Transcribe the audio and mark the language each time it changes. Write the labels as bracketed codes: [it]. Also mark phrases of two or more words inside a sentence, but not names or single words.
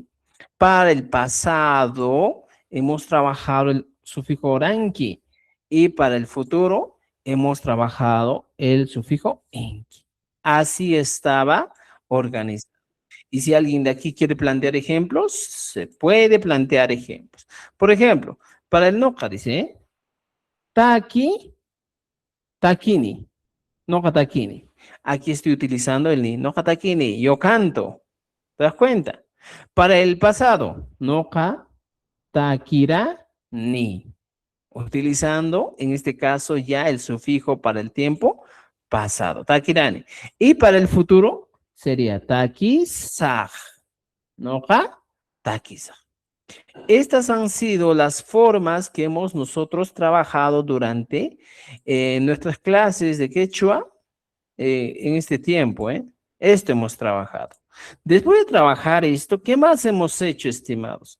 [es] Para el pasado hemos trabajado el sufijo oranki. Y para el futuro hemos trabajado el sufijo inki. Así estaba organizado. Y si alguien de aquí quiere plantear ejemplos, se puede plantear ejemplos. Por ejemplo, para el noca dice, [qu] taki, takini, noca takini. [es] Aquí estoy utilizando el ni, [qu] noca takini, [es] yo canto. ¿Te das cuenta? Para el pasado, [qu] noca takira ni. [es] Utilizando en este caso ya el sufijo para el tiempo pasado, takirani. Y para el futuro sería [qu] takisaj, noca takisaj. [es] Estas han sido las formas que hemos nosotros trabajado durante nuestras clases de quechua en este tiempo. Esto hemos trabajado. Después de trabajar esto, ¿qué más hemos hecho, estimados?